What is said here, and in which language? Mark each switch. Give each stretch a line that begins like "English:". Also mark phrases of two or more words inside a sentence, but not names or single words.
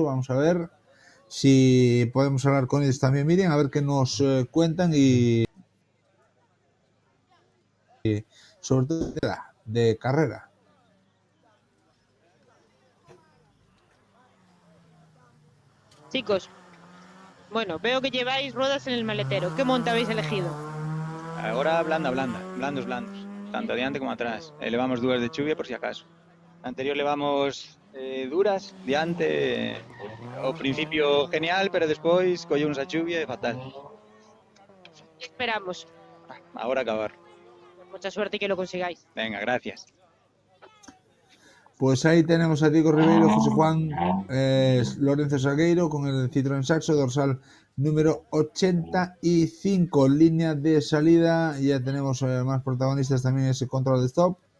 Spanish: Vamos a ver si podemos hablar con ellos también, Miriam, a ver qué nos cuentan y sobre todo de carrera. Chicos, bueno, veo que lleváis ruedas en el maletero. ¿Qué monte habéis elegido?
Galician: Agora blandos, tanto adiante como atrás. Levamos dúas de chuvia por si acaso. Anterior levamos duras, diante, ao principio genial, pero despois collemos a chuvia e fatal. Esperamos. Agora acabar.
Spanish: Mucha suerte y que lo consigáis. Venga, gracias. Pues ahí tenemos a Diego Ribeiro, José Juan Lorenzo Salgueiro con el Citroën Saxo, dorsal número 85, línea de salida. Ya tenemos más protagonistas también en ese control de stop.